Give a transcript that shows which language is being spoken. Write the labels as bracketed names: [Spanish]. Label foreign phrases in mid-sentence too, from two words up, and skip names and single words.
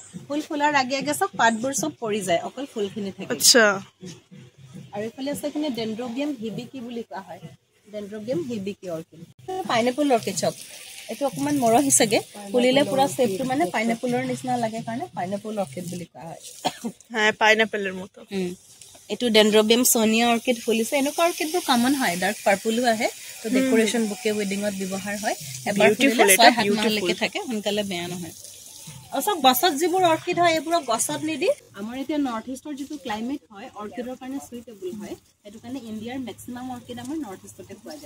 [Assamese] ফুল ফুলাৰ আগে আগে চব পাতবোৰ চব পৰি যায়, অকল ফুলখিনি থাকে। আচ্ছা। আৰু এইফালে আছে এইখিনি ডেন্ড্ৰোবিয়াম হিবিকি বুলি কোৱা হয়, ডেন্ড্ৰোবিয়াম হিবিকি অৰ্কিড। পাইনএপল অৰ্কিড চব এইটো অকণমান মৰহি চাগে, ফুলিলে পুৰা শেপটো মানে পাইনএপলৰ নিচিনা লাগে কাৰণে পাইনএপল অৰ্কিড বুলি কোৱা হয়। [Bangla] হ্যাঁ, পাইনএপলের মতো। [Assamese] এইটো ডেন্ড্ৰোবিয়াম সোনিয়া অৰ্কিড ফুলিছে। এনেকুৱা অৰ্কিডবোৰ কমন হয়, [English] dark purple [Assamese] আহে, তো [English] decoration bouquet [Assamese] ৱেডিঙত ব্যৱহাৰ হয়। এবাৰ ফুলিলে 6-7 মাহলৈকে থাকে, সোনকালে বেয়া নহয়। আৰু চব গছত যিবোৰ অৰ্কিড হয় এইবোৰক গছত নিদি আমাৰ এতিয়া নৰ্থ ইষ্টৰ যিটো ক্লাইমেট হয় অৰ্কিডৰ কাৰণে সুইটেবল হয়, সেইটো কাৰণে ইণ্ডিয়াৰ মেক্সিমাম অৰ্কিড আমাৰ নৰ্থ ইষ্টতে পোৱা যায়।